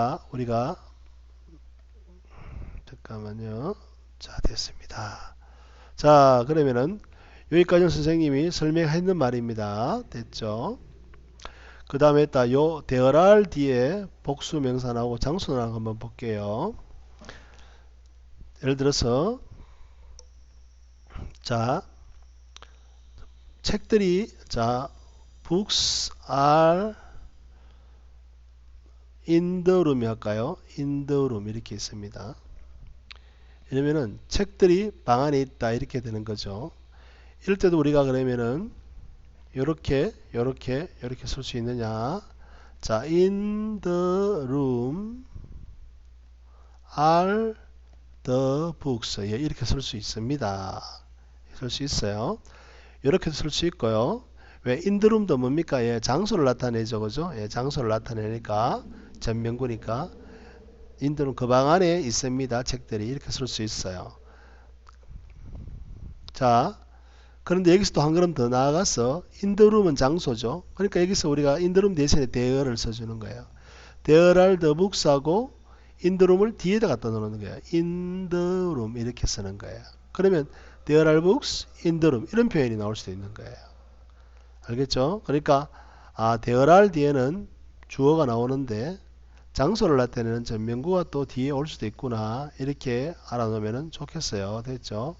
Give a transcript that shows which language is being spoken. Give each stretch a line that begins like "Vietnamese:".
Korean: 우리가 잠깐만요. 됐습니다. 그러면은 여기까지는 선생님이 설명했는 말입니다. 됐죠? 그 다음에 요
English: there are
Korean: 뒤에 복수 명사 나오고 장수 나오는 거 한번 볼게요. 예를 들어서 책들이
English: books are in the room
Korean: 할까요?
English: in the room
Korean: 이렇게 있습니다. 이러면은 책들이 방 안에 있다 이렇게 되는 거죠. 이럴 때도 우리가 그러면은 요렇게 쓸 수 있느냐? 자,
English: in the room are the books.
Korean: 예, 이렇게 쓸 수 있습니다. 쓸 수 있어요. 이렇게 쓸 수 있고요. 왜
English: in the room
Korean: 도 뭡니까? 예, 장소를 나타내죠. 그죠? 예, 장소를 나타내니까 전명구니까 in the room 그 방 안에 있습니다. 책들이 이렇게 쓸 수 있어요. 자, 그런데 여기서 또 한 걸음 더 나아가서
English: in the room
Korean: 은 장소죠. 그러니까 여기서 우리가
English: in the room
Korean: 대신에 there를 써주는 거예요.
English: there are the books
Korean: 하고
English: in the room
Korean: 을 뒤에다 갖다 놓는 거예요.
English: in the room
Korean: 이렇게 쓰는 거예요. 그러면
English: there are books in the room
Korean: 이런 표현이 나올 수도 있는 거예요. 알겠죠? 그러니까 there are 뒤에는 주어가 나오는데 장소를 나타내는 전명구가 또 뒤에 올 수도 있구나 이렇게 알아놓으면 좋겠어요. 됐죠?